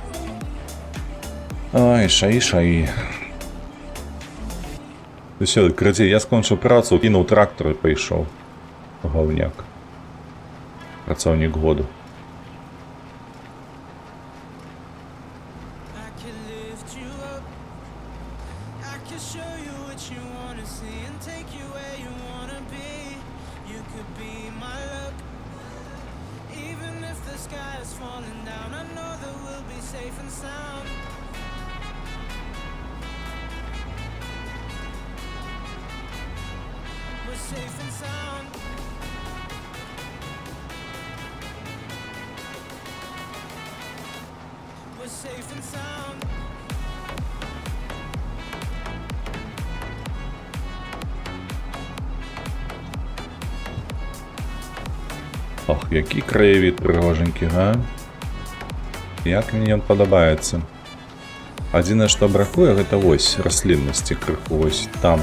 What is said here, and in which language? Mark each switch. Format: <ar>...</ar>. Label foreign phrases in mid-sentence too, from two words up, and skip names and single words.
<be>Ай, шаі. Усё, крыці, я скончыў працу, кінуў трактор і пайшоў. Гаўняк. Працаўнік году.</be> <en>I can lift you up. I can show you what you wanna see and take you where you wanna be. You could be my luck. Even if the sky is falling down, I know that we'll be safe and sound. We're safe and sound. We're safe and sound.</en> <be>Ох, які краявід прыгожанькі, га? Як мне ён падабаецца. Адзінае, што бракуе, гэта вось расліннасці крыху, вось там.</be>